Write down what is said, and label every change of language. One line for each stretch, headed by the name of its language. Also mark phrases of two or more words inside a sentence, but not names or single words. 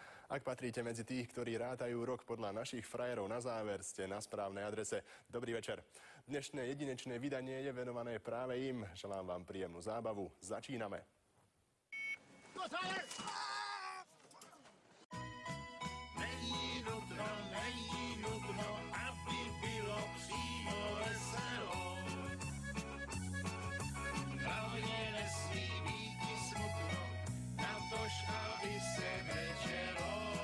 Slovak: Ak patríte medzi tých, ktorí rátajú rok podľa našich frajerov na záver, ste na správnej adrese. Dobrý večer. Dnešné jedinečné vydanie je venované práve im. Želám vám príjemnú zábavu. Začíname.
Czech: Není nutno, aby bylo přímo veselo. Hlavně nesmí být i smutno, natož aby se večero.